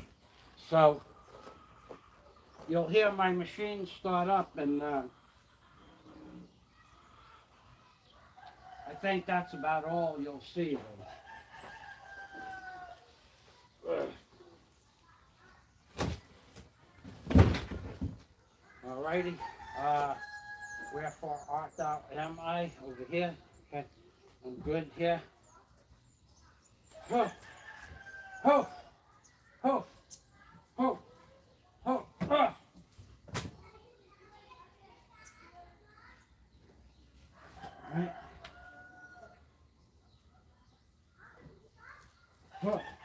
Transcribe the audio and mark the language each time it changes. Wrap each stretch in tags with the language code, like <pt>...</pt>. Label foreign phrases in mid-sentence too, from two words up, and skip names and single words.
<en>So you'll hear my machine start up, and I think that's about all you'll see of it. Alrighty. Where far art thou am I? Over here. Okay. I'm good here. Ho! Ho! Ho! Ho! Ho! Ah! Right. Ho!</en>